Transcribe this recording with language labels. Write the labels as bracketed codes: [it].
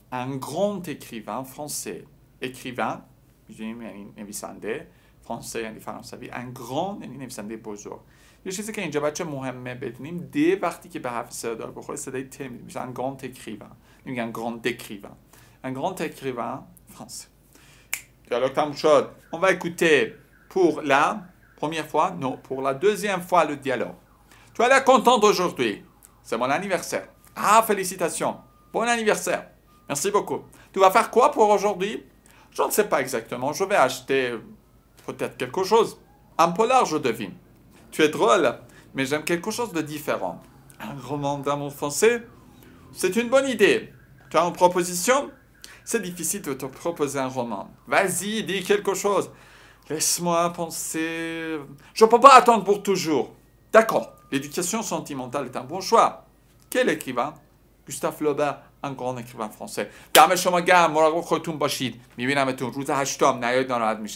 [fr] un grand écrivain français. [fa] écrivain یعنی نویسنده، فرانسه یعنی فرانسوی، un grand یعنی نویسنده بزرگ. یه چیزی که اینجا بچه مهمه بدونیم، د وقتی که به حرف صدادار بخوره صدای ت میشه. [fr] un grand écrivain، [fa] نمیگن [fr] grand écrivain. un grand écrivain français. [fa] Dialogue تموم شد. [fr] On va écouter pour la première fois, non, pour la deuxième fois le dialogue. Tu as l'air contente aujourd'hui. C'est mon anniversaire. Ah, félicitations. Bon anniversaire. Merci beaucoup. Tu vas faire quoi pour aujourd'hui? Je ne sais pas exactement. Je vais acheter peut-être quelque chose. Un polar, je devine. Tu es drôle, mais j'aime quelque chose de différent. Un roman d'amour français? C'est une bonne idée. Tu as une proposition? C'est difficile de te proposer un roman. Vas-y, dis quelque chose. Laisse-moi penser. Je ne peux pas attendre pour toujours. D'accord. L'éducation sentimentale est un bon choix. Quel écrivain? Gustave Flaubert. un grand écrivain français. [fa] دم شما گرم. مراقب خودتون باشید. میبینمتون روز 8 نیاید ناراحت میشم.